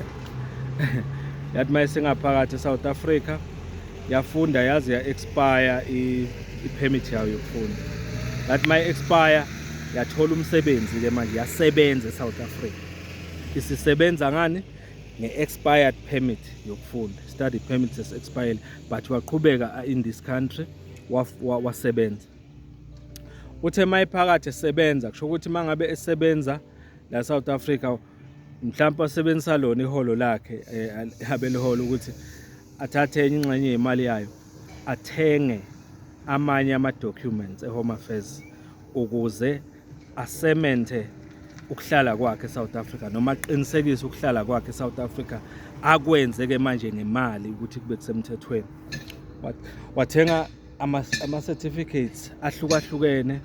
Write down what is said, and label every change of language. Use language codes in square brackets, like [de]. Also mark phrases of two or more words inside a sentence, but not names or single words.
[zu] Yathi mayisengaphakathi eSouth Africa yafunda yaze ya-expire i-permit yayo yokufunda. Yathi mayi-expire yathola umsebenzi ke manje yasebenza eSouth Africa. Isisebenza ngani? Nge-expired permit yokufunda. [en] Study permit is expired but waqhubeka in this country wasebenza. [zu] Uthe mayiphakathi esebenza kusho ukuthi mangabe esebenza la South Africa mhlawumbe asebenzisa lona iholo lakhe abeliholo ukuthi athathe enye ingxenye yemali yayo athenge amanye ama-documents e-Home Affairs ukuze asemente ukuhlala kwakhe eSouth Africa noma aqinisekise ukuhlala kwakhe eSouth Africa, akwenze ke manje ngemali ukuthi kube kusemthethweni. Wathenga ama-certificates ahlukahlukene.